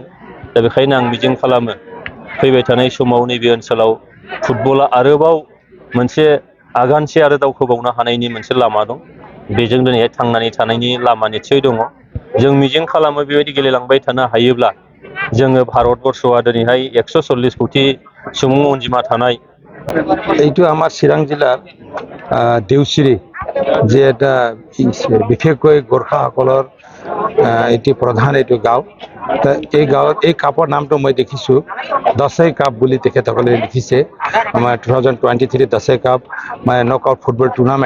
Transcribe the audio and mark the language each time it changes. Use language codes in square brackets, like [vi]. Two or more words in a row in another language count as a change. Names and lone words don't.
[brx] दा बेखायनो आं मिजिं खालामो फैबाय थानाय समाव नैबे ओनसोलाव फुटबला आरोबाव मोनसे आगानसे आरो दावखोबावनो हानायनि मोनसे लामा दं। बेजों दिनैहाय थांनानै थानायनि लामा निस्सय दङ। जों मिजिं खालामो बेबायदि गेलेलांबाय थानो हायोब्ला जोङो भारतबर्षआ दिनैहाय 140 कोटि सुबुं अनजिमा थानाय [as] এইটো আমাৰ চিৰাং জিলাৰ দেউচিৰি যে এটা বিশেষকৈ গোৰ্খাসকলৰ এটি প্ৰধান এইটো গাঁও। এই গাঁৱত এই কাপৰ নামটো মই দেখিছোঁ দছাই কাপ বুলি তেখেতসকলে লিখিছে। আমাৰ 2023 দছাই কাপ মানে [en] knock out football tournament.